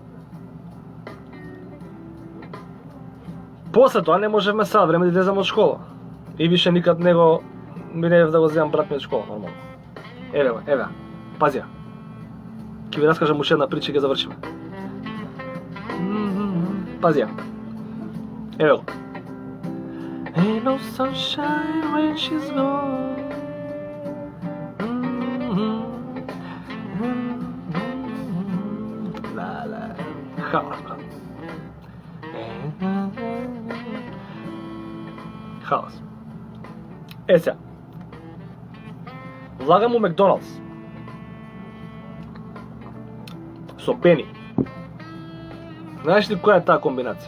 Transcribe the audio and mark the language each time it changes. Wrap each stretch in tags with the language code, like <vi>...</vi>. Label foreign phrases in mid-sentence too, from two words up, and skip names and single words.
<mk>После тоа не можевме сад време да излезам од школа. И више никад не минев да го земам брат ми од школа, нормално. Еве, пази ја. Ќе ви раскажам уште една прича и ќе завршиме. Пази ја. Еве го.</mk> <en>Ain't no sunshine when she's gone. La.</en> <mk>Хаос, брат. Хаос. Сега. Влагам у Макдоналдс. Со Бени. Знаеш ли која е таа комбинација?</mk>